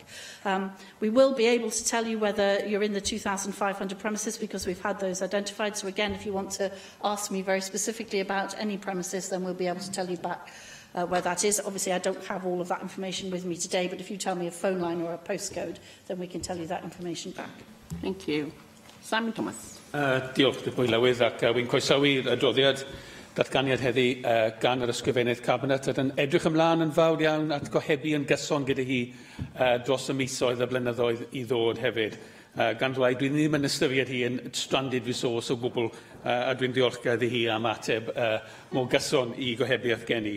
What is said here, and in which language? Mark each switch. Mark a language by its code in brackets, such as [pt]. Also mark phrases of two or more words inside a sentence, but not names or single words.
[en] We will be able to tell you whether you're in the 2,500 premises because we've had those identified. So again, if you want to ask me very specifically about any premises, then we'll be able to tell you back where that is. Obviously, I don't have all of that information with me today, but if you tell me a phone line or a postcode, then we can tell you that information back. Thank you. Simon Thomas. [cy] Diolch, Pwy Lywydd, ac wy'n croesawu'r adroddiad datganiad heddi gan yr ysgrifennydd Cabinet, ac yn edrych ymlaen yn fawr iawn at gohebu yn gyson gyda hi dros y misoedd a blynyddoedd I ddod hefyd. Gan rai, dwi ddim yn ystyried hi yn [en] stranded resource [cy] o gwbl, a dwi'n diolchgar iddi hi am ateb mor gyson I gohebiaeth gen I.